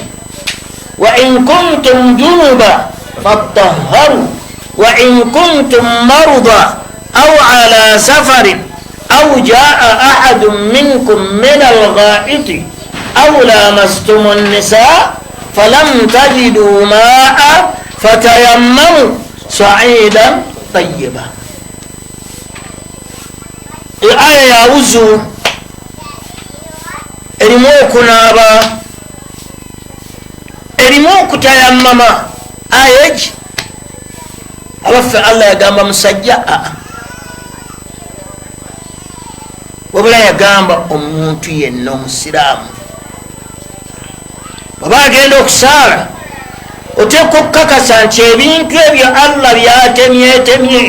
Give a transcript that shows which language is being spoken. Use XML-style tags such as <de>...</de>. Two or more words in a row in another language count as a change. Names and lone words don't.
<ar>وإن كنتم جنبا فاطهروا وإن كنتم مرضى أو على سفر أو جاء أحد منكم من الغائط أو لامستم النساء فلم تجدوا ماء فتيمموا صعيدا طيبا.</ar> <lg>aya ya wuzu erimu okunaaba, erimu okutayammama. aya egi abaffe Allah yagamba musajja wabula yagamba omuntu yenna omusiraamu baba agenda okusaala oteekwa okukakasa nti ebintu ebyo Allah byatemyetemye.</lg>